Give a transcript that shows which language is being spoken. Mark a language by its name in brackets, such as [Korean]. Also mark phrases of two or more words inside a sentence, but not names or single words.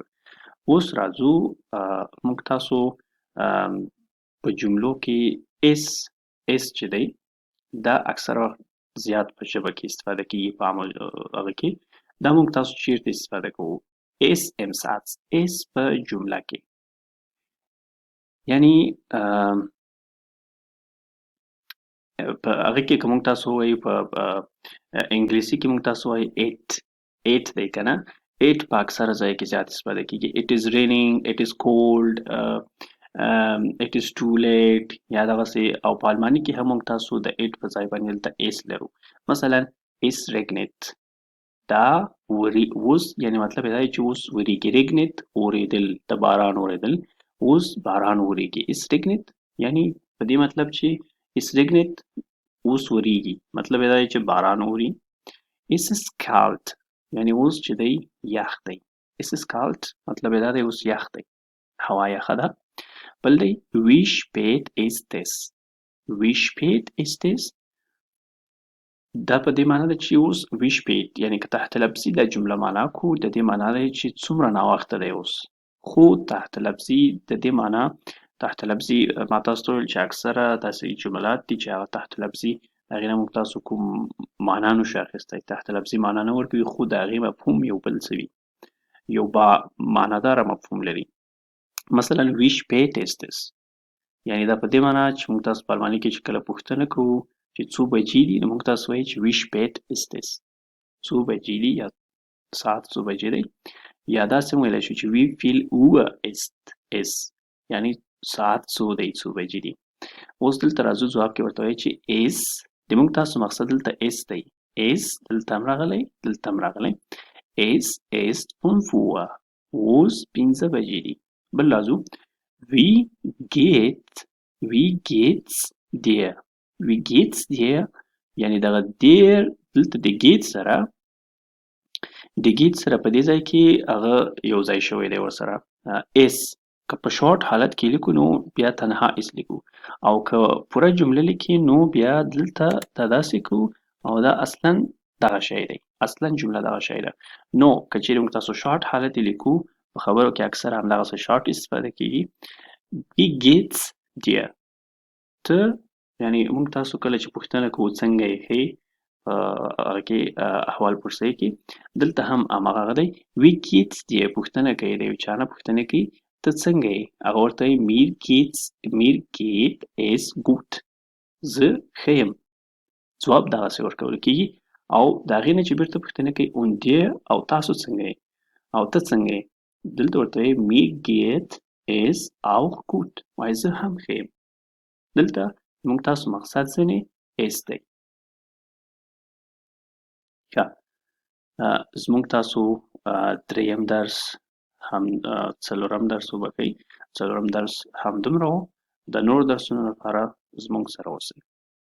[Pashto] اوس راځو موږ تاسو په جملو کې اس چې دی دا اکثره زیات په ژبه کې استفاده کیږي په عامه هغه کې دا موږ تاسو چیرته استفاده کوو اس [German] im Satz [Pashto] اس په جمله کې یعنی په هغه کې که موږ تاسو وایو په انګلیسي کې موږ تاسو وایو ایټ دی که نه ایټ په اکثره ځای کې زیات استفاده کیږي [English] it is raining it is cold it is too late [Pashto] یا دغسې او په الماني کې هم موږ تاسو د ایټ په ځای باندې دلته اس لرو مثلا [German] es regnet [Pashto] دا اوس یعنی مطلب یې دا دی چې اوس وریږي regnet اورېدل د باران اورېدل اوس باران اورېږي [German] es regnet [Pashto] یعنی په دې مطلب چې [German] es regnet [Pashto] اوس وریږي مطلب یې دا دی چې باران اوري [German] es ist kalt [Pashto] یعنی اوس چې دی یخ دی [German] es ist kalt [Pashto] مطلب یې دا دی اوس یخ دی هوا یخه ده. بل دی [German] wie spät ist es wie spät ist es [Pashto] دا په دې معنی ده چې اوس [German] wie spät [Pashto] یعنی که تحت لفظي دا جمله معنا کو د دې معنا دی چې څومره ناوخته دی اوس خو تحت لفظي د دې معنا تحت لفظي ما تاسو ته ویل چې اکثره داسې جملات دي چې هغه تحت لفظي هغې نه موږ تاسو کوم معنا نشو اخیستی تحت لفظي معنا نه ورکوي خو د هغې مفهوم یو بل څه وي یو با معناداره مفهوم لري مثلا [German] wie spät ist es [Pashto] یعنی دا په دې معنا چې موږ تاسو په الماني کې چې کله پوښتنه کوو چې څو بجې دي نو موږ تاسو وایو چې [German] wie spät ist es [Pashto] څو بجې دي یا ساعت څو بجې دی یا داسې هم ویلی شو چې [German] wie viel Uhr ist es [Pashto] یعنی ساعت څو دی څو بجې دي اوس دلته راځو ځواب کې ورته وایي چې es د موږ تاسو مقصد دلته es دی es دلته هم راغلی دلته هم راغلی [German] es ist 5 Uhr [Pashto] اوس 5 بجې دي بل راځو wie [German] geht's dir wie geht's dir [Pashto] یعنی دغه dir دلته د get سره په دې ځای کې هغه یو ځای شوی دی ورسره es که په شارټ حالت کې لیکو نو بیا تنها اس لیکو او که پوره جمله لیکي نو بیا دلته دا داسې کوو او دا اصلا دغه شی دی اصلا جمله دغه شی ده نو که چیرې موږ تاسو شارټ حالت یې لیکو په خبرو کې اکثر همدغسې شارټ استفاده کیږي [German] wie geht's dir [Pashto] ته یعنی موږ تاسو کله چې پوښتنه کوو څنګه یې ښې هغه کې احوال پرسۍ کې دلته هم هماغه دی [German] wie geht's dir [Pashto] پوښتنه کوي د یو چا نه پوښتنه کوي ته څنګه یې هغه ورته وایي [German] mir geht es gut [Pashto] زه ښه یم ځواب دغسې ورکول کېږي او د هغې نه چې بیرته پوښتنه کوي [German] und dir [Pashto] او تاسو څنګه یې او ته څنګه یې دلته ورته وایي [German] mir geht es auch gut [Pashto] وایي زه هم ښه یم دلته موږ تاسو مقصد ځینې اس دی ښه زموږ تاسو دریم درس هم څلورم درس وبښئ څلورم درس همدومره و د نور درسونو لپاره زموږ سره اوسئ